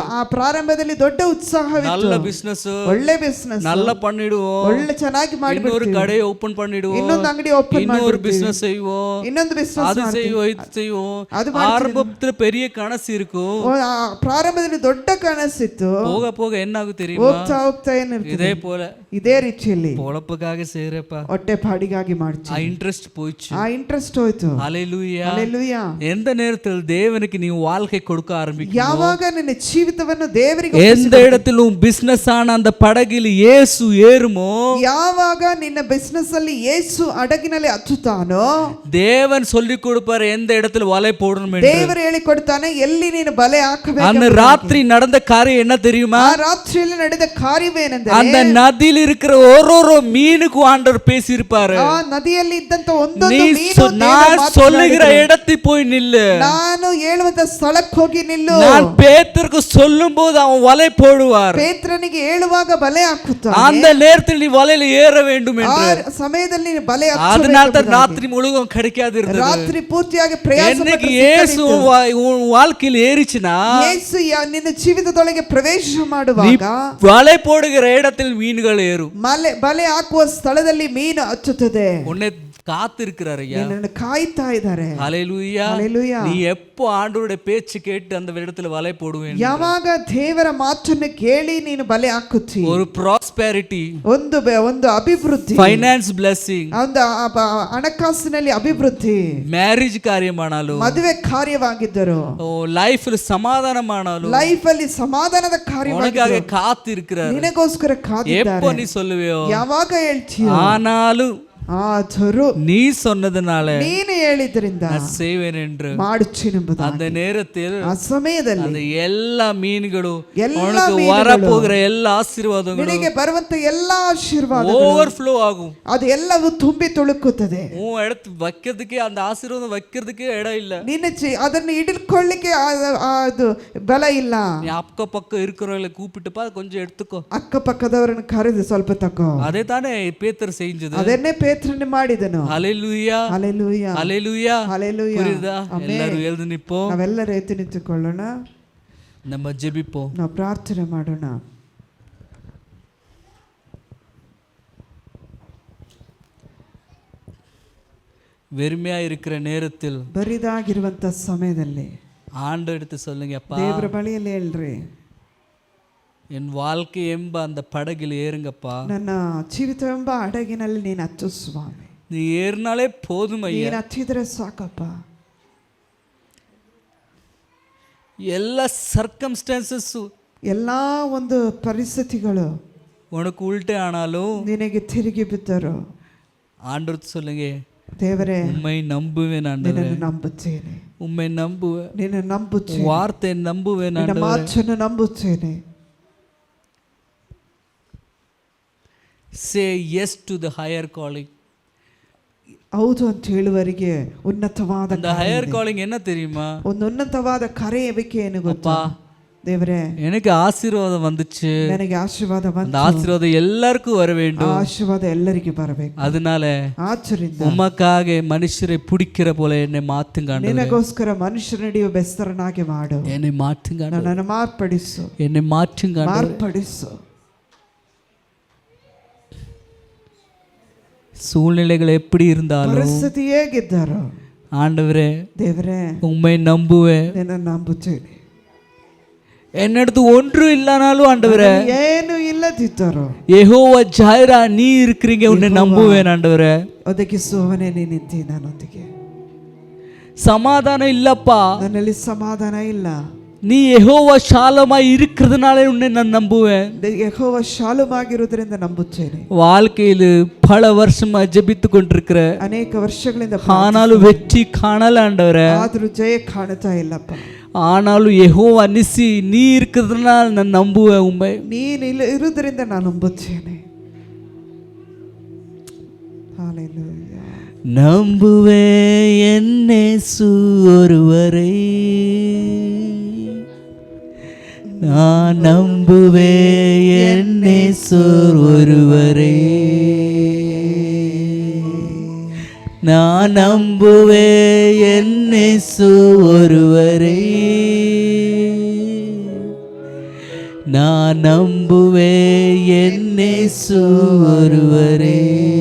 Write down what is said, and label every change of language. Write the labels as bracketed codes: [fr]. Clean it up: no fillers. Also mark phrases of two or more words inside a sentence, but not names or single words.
[kn] ಆ ಪ್ರಾರಂಭದಲ್ಲಿ ದೊಡ್ಡ ಉತ್ಸಾಹವಿತ್ತು. [ta] நல்ல பிசினஸ், [kn] ಒಳ್ಳೆ ಬಿಸ್ನೆಸ್, [ta] நல்லா பண்ணிடுவோம், [kn] ಒಳ್ಳೆ ಚೆನ್ನಾಗಿ [ta] இன்னொரு [kn] ಮಾಡಿಬಿಡ್ತೀವಿ, [ta] கடையை ஓபன் பண்ணிடுவோம், [kn] ಇನ್ನೊಂದು ಅಂಗಡಿ ಓಪನ್ [ta] இன்னொரு பிசினஸ் செய்வோம், [kn] ಇನ್ನೊಂದು ಬಿಸ್ನೆಸ್ [ta] அது செய்வோம், இது செய்வோம். ஆரம்பத்துல பெரிய கனசு இருக்கும், [kn] ಪ್ರಾರಂಭದಲ್ಲಿ ದೊಡ್ಡ ಕನಸಿತ್ತು. [ta] போக போக என்ன ஆகும் தெரியுமா? [kn] ಹೋಗ್ತಾ ಹೋಗ್ತಾ ಏನಿರ್ತದೆ, [ta] இதே போல [kn] ಇದೇ ರೀತಿಯಲ್ಲಿ [ta] பொழப்புக்காக செய்யறப்பா [kn] ಹೊಟ್ಟೆ ಪಾಡಿಗಾಗಿ ಮಾಡ್ತೀವಿ. [ta] ಆ ಇಂಟ್ರೆಸ್ಟ್ போயிடுச்சு. [kn] ಆ ಇಂಟ್ರೆಸ್ಟ್ ಹೋಯ್ತು. [ta] ஹல்லேலூயா. [kn] ಹಲ್ಲೆಲೂಯಾ. [ta] எந்த நேரத்தில் தேவனுக்கு நீ வாழ்க்கை கொடுக்க ஆரம்பிக்கும், [kn] ಯಾವಾಗ ನಿನ್ನ ಜೀವಿತವನ್ನು ದೇವರಿಗೆ [ta] எந்த இடத்திலும் பிசினஸ் ஆன அந்த படகில் இயேசு ஏறுமோ, [kn] ಯಾವಾಗ ನಿನ್ನ ಬಿಸ್ನೆಸ್ ಅಲ್ಲಿ ಯೇಸು ಹಡಗಿನಲ್ಲಿ ಹತ್ತುತ್ತಾನೋ, [ta] தேவன் சொல்லி கொடுப்பார் எந்த இடத்துல வலை போடணும் என்று. [kn] ದೇವರು ಹೇಳಿ ಕೊಡ್ತಾನೆ ಎಲ್ಲಿ ನೀನು ಬಲೆ ಹಾಕಬೇಕು. [ta] அந்த ராத்திரி நடந்த காரியம் என்ன தெரியுமா? [kn] ಆ ರಾತ್ರಿಯಲ್ಲಿ ನಡೆದ ಕಾರ್ಯವೇನೆಂದರೆ, [ta] அந்த நதியில் இருக்கிற ஒரு மீனுக்கு ஆண்டவர் பேசி இருப்பாரு, [kn] ಆ ನದಿಯಲ್ಲಿ ಇದ್ದಂತ ಒಂದೊಂದು [ta] நீ [kn] ಮೀನು [ta] நான் சொல்லுகிற இடத்தில் போய் நில்லு, [kn] ನಾನು ಹೇಳುವಂತ ಸ್ಥಳಕ್ಕೆ ಹೋಗಿ ನಿಲ್ಲು. [ta] நான் பேத்தருக்கு சொல்லும் போது அவன் வலை போடுவார், [kn] ಪೇತ್ರನಿಗೆ ಹೇಳುವಾಗ ಬಲೆ ಹಾಕುತ್ತಾನೆ, [ta] அந்த நேரத்தில் நீ வலையில ஏற வேண்டும் என்று. [kn] ಆ ಸಮಯದಲ್ಲಿ ನೀನು ಬಲೆ [ta] அதனால தான் ராத்திரி முழுவதும் கிடைக்காது இருந்தது. [kn] ರಾತ್ರಿ ಪೂರ್ತಿಯಾಗಿ ಪ್ರಯಾಸ [ta] என்னைக்கு இயேசு உன் வாழ்க்கையில் ஏறிச்சுனா, [kn] ಯೇಸು ನಿನ್ನ ಜೀವಿತದೊಳಗೆ ಪ್ರವೇಶ ಮಾಡುವಾಗ [ta] வலை போடுகிற இடத்தில் மீன்கள் ஏறும், [kn] ಬಲೆ ಹಾಕುವ ಸ್ಥಳದಲ್ಲಿ ಮೀನು ಹಚ್ಚುತ್ತದೆ. [ta] உன்னை காத்து இருக்கிறார் ஐயா, [kn] ನಿನ್ನನ್ನು ಕಾಯ್ತಾ ಇದ್ದಾರೆ. [ta] ஹல்லேலூயா. [kn] ಹಲ್ಲೆಲೂಯಾ. [ta] நீ எப்போ ஆண்டவருடைய பேச்சு கேட்டு அந்த இடத்துல வலை போடுவேன், [kn] ಯಾವಾಗ ದೇವರ ಮಾತನ್ನು ಕೇಳಿ ನೀನು ಬಲೆ ಹಾಕುತ್ತಿ, [ta] ஒரு ப்ராஸ்பெரிட்டி, [kn] ಒಂದು ಅಭಿವೃದ್ಧಿ, [en] finance blessing, [kn] ಒಂದು ಹಣಕಾಸಿನಲ್ಲಿ ಅಭಿವೃದ್ಧಿ, ಮ್ಯಾರೇಜ್ ಕಾರ್ಯಮಾಡಲು, ಮದುವೆ ಕಾರ್ಯವಾಗಿದ್ದರು, ಲೈಫ್ ಸಮಾಧಾನ ಮಾಡಲು, ಲೈಫ್ ಅಲ್ಲಿ ಸಮಾಧಾನದ ಕಾರ್ಯವಾಗಿ [ta] ಕಾத்து இருக்கிறார். [kn] ನಿನಗೋಸ್ಕರ ಕಾದಿದ್ದಾರೆ. [ta] எப்போ நீ சொல்லுவியோ, [kn] ಯಾವಾಗ ಹೇಳ್ತೀಯೋ, [ta] ஆனாலும் [kn] ಆದರೂ [ta] நீ சொன்னதுனால [kn] ನೀನು ಹೇಳಿದ್ರಿಂದ [ta] செய்வேன் என்று [kn] ಮಾಡುತ್ತೇನೆಂಬುದು. [ta] அந்த நேரத்தில் [kn] ಆ ಸಮಯದಲ್ಲಿ [ta] அந்த எல்லா மீன்களும் எல்லா உனக்கு மீன்களும் வரப்போகிற எல்லா ஆசீர்வாதங்களும் [kn] ನಿನಗೆ ಬರುವಂತ ಎಲ್ಲಾ ಆಶೀರ್ವಾದಗಳು [ta] ஓவர்ஃப்ளோ ஆகும். [kn] ಅದು ಎಲ್ಲವೂ ತುಂಬಿ ತುಳುಕುತ್ತದೆ. [ta] உன் இடத்து வைக்கிறதுக்கே, அந்த ஆசீர்வாதம் வைக்கிறதுக்கே இடம் இல்ல, [kn] ನಿನ್ನ ಅದನ್ನು ಹಿಡಿದುಕೊಳ್ಳಿಕ್ಕೆ ಅದು ಬಲ ಇಲ್ಲ. [ta] நீ அக்க பக்கம் இருக்கிறவங்களை கூப்பிட்டுப்பா, கொஞ்சம் எடுத்துக்கோ. [kn] ಅಕ್ಕಪಕ್ಕದವರನ್ನು ಕರೆದು ಸ್ವಲ್ಪ ತಕೋ. [ta] அதே தானே பேதர் செஞ்சது, [kn] ಅದನ್ನೇ ಪೇತ್ರನು ಮಾಡಿದನು. [ta] ஹல்லேலூயா, [kn] ಹಲ್ಲೆಲೂಯಾ, [ta] ஹல்லேலூயா. [kn] ಹಲ್ಲೆಲೂಯಾ. [ta] புரியுதா? எல்லாரும் எழுந்து நிப்போம், [kn] ನಾವೆಲ್ಲರೂ ಎದ್ದು ನಿಂತುಕೊಳ್ಳೋಣ, [ta] நம்ம ஜெபிப்போம். [kn] ನಾವು ಪ್ರಾರ್ಥನೆ ಮಾಡೋಣ. [ta] வெறுமையா இருக்கிற நேரத்தில், [kn] ಬರಿದಾಗಿರುವಂತ ಸಮಯದಲ್ಲಿ [ta] ஆண்டு எடுத்து சொல்லுங்க, அப்பா [kn] ದೇವರ ಬಳಿಯಲ್ಲಿ ಹೇಳ್ರಿ, [ta] என் வாழ்க்கை ಎಂಬ அந்த படகில் ஏறுங்கப்பா, [kn] ನನ್ನ ಜೀವಿತವೆಂಬ ಹಡಗಿನಲ್ಲಿ ನೀನು ಹತ್ತು ಸ್ವಾಮಿ, [ta] நீ ஏறினாலே போதும் ஐயா, [kn] ನೀನು ಹತ್ತಿದ್ರೆ ಸಾಕಪ್ಪ. [ta] எல்லா சர்க்கம்ஸ்டான்சஸ் [kn] ಎಲ್ಲಾ ಒಂದು ಪರಿಸ್ಥಿತಿಗಳು [ta] உனக்கு உள்ட்டே ஆனாலும் [kn] ನಿನಗೆ ತಿರುಗಿ ಬಿದ್ದರು, [ta] ஆண்டவர் சொல்லுங்க, [kn] ದೇವರೇ [ta] உம்மை நம்புவேன் ஆண்டவரே, [kn] ನಿನ್ನನ್ನು ನಂಬುತ್ತೇನೆ, [ta] உம்மை நம்புவேன், [kn] ನಿನ್ನ ನಂಬುತ್ತೇನೆ, [ta] வார்த்தை நம்புவேன் [kn] ನಿನ್ನ [ta] ஆண்டவரே. [kn] ಮಾತನ್ನು ನಂಬುತ್ತೇನೆ. [en] Say yes to the higher calling. [kn] ಹೌದು ಅಂತ ಹೇಳುವರಿಗೆ ಉನ್ನತವಾದ [ta] அந்த [en] higher calling [ta] என்ன தெரியுமா? [kn] ಒಂದು ಉನ್ನತವಾದ ಕರೆಯುವಿಕೆ ಏನು ಗೊತ್ತಾ? ದೇವರೇ [ta] எனக்கு ஆசீர்வாதம் வந்துச்சு, [kn] ನನಗೆ ಆಶೀರ್ವಾದ [ta] அந்த [kn] ಬಂತು, [ta] ஆசீர்வாதம் எல்லாருக்கும் வர வேண்டும், [kn] ಆಶೀರ್ವಾದ ಎಲ್ಲರಿಗೆ ಬರಬೇಕು. [ta] அதனால [kn] ಆದ್ದರಿಂದ [ta] உமக்காக மனுஷரை பிடிக்கிற போல என்னை மாத்துங்க ஆண்டவரே, [kn] ನಿನಗೋಸ್ಕರ ಮನುಷ್ಯರ ನಡೆಯುವ ಬೆಸ್ತರನಾಗಿ ಮಾಡು, [ta] என்னை மாற்றுங்க ஆண்டவரே, [kn] ನನ್ನನ್ನು ಮಾರ್ಪಡಿಸು, [ta] என்னை மாற்றுங்க ஆண்டவரே. [kn] ಮಾರ್ಪಡಿಸು. [ta] சூழ்நிலைகள் எப்படி இருந்தாலும் [kn] ಪರಿಸ್ಥಿತಿ ಹೇಗಿದ್ದಾರೋ [ta] ஆண்டவரே [kn] ದೇವರೇ [ta] உம்மை நம்புவேன், [kn] ನಿನ್ನನ್ನು ನಂಬುತ್ತೇನೆ. [ta] என்னிடத்து ஒன்றும் இல்லனாலும் ஆண்டவரே, [kn] ಏನು ಇಲ್ಲದಿದ್ದಾರೋ [ta] யெகோவா ஜாயிரா நீ இருக்கிறீங்க, உன்னை நம்புவேன் ஆண்டவரே. [kn] ಒದಗಿಸುವವನೇ ನೀನಿದ್ದೀ ನನ್ನೊಂದಿಗೆ. [ta] சமாதானம் இல்லப்பா, [kn] ನನ್ನಲ್ಲಿ ಸಮಾಧಾನ ಇಲ್ಲ, [ta] நீ யெகோவா ஷாலமாய் இருக்கிறதுனால உன்னை நான் நம்புவேன். [kn] ಯೆಹೋವ ಶಾಲುಮಾಗಿರುವುದರಿಂದ ನಂಬುತ್ತೇನೆ. [ta] வாழ்க்கையில் பல வருஷமா ஜெபித்து கொண்டிருக்கிற, [kn] ಅನೇಕ ವರ್ಷಗಳಿಂದ [ta] ஆனாலும் வெற்றி காணல ஆண்டவரே, [kn] ಆದರೂ ಜಯ ಕಾಣುತ್ತಾ ಇಲ್ಲಪ್ಪ. [ta] ஆனாலும் யெகோவா நிசி நீ இருக்கிறதுனால நான் நம்புவேன் உம்மை. [kn] ನೀನು ಇರುವುದರಿಂದ ನಾನು ನಂಬುತ್ತೇನೆ. ಹಲ್ಲೆಲೂಯಾ. [ta] நம்புவே என்னேசு ஒருவரை, நான் நம்புவே என்னேசு ஒருவரை, நான் நம்புவே என்னேசு ஒருவரை, நான் நம்புவே என்னேசு ஒருவரே.